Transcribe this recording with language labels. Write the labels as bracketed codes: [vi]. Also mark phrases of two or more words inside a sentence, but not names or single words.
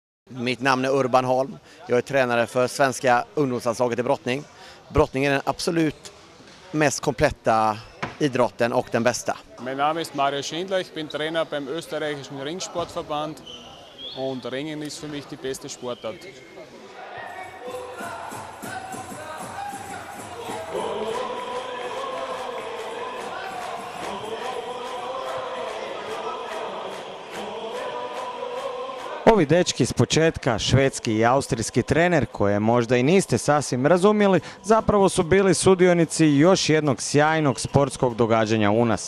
[sv] Mitt namn är Urban Holm. Jag är tränare för svenska ungdomslandslaget i brottning. Brottning är den absolut mest kompletta idrotten och den bästa. [de] Mein Name ist Mario Schindler, ich bin Trainer beim österreichischen Ringsportverband und Ringen ist für mich die beste Sportart. [hr] Ovi dečki s početka, švedski i austrijski trener, koje možda i niste sasvim razumjeli, zapravo su bili sudionici još jednog sjajnog sportskog događanja u nas.